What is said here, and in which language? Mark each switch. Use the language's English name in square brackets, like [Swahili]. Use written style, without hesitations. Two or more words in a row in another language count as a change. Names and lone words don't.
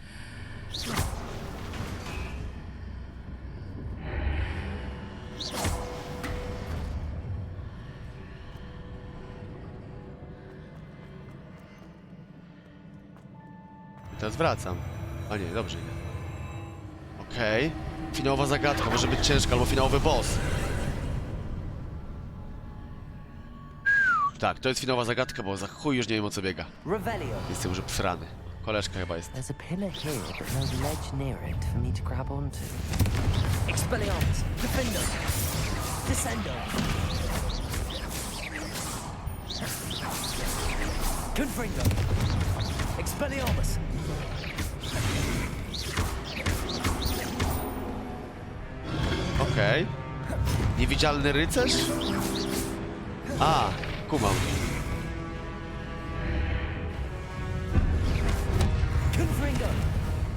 [Polish] I teraz wracam. A nie, dobrze nie. Okej. Finałowa zagadka, może być ciężka, albo finałowy boss. Tak, to jest finałowa zagadka, bo za chuj już nie wiem, o co biega. Revelio. Jestem już obsrany. Koleżka chyba jest. [English] There's a pillar here, but no ledge near it for me to grab onto. [Polish] Expelliarmus. Defender. Descendo. Confringo. Expelliarmus. Okej. Niewidzialny rycerz? A, kumam. Confringo.